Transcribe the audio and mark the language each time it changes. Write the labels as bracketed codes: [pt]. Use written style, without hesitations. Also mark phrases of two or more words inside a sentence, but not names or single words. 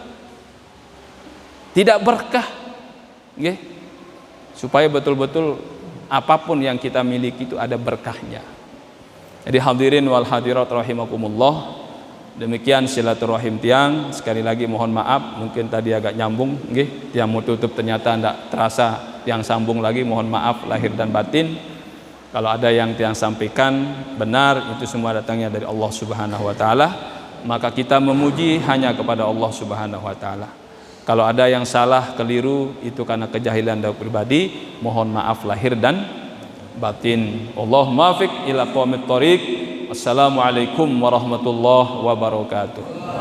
[id] Tidak berkah. Nggih. Supaya betul-betul apapun yang kita miliki itu ada berkahnya. Jadi [ar] حاضرين والحاضرات رحمكم الله. [id] Demikian silaturahim tiang. Sekali lagi mohon maaf, mungkin tadi agak nyambung, nggih. Tiang mau tutup ternyata tidak terasa tiang sambung lagi, mohon maaf lahir dan batin. Kalau ada yang tiang sampaikan benar, itu semua datangnya dari Allah [ar] سبحانه وتعالى, [id] maka kita memuji hanya kepada Allah [ar] سبحانه وتعالى. [id] Kalau ada yang salah, keliru, itu karena kejahilan dari pribadi, mohon maaf lahir dan batin. [ar] اللهم فق إلى أقوم الطريق. والسلام عليكم ورحمة الله وبركاته.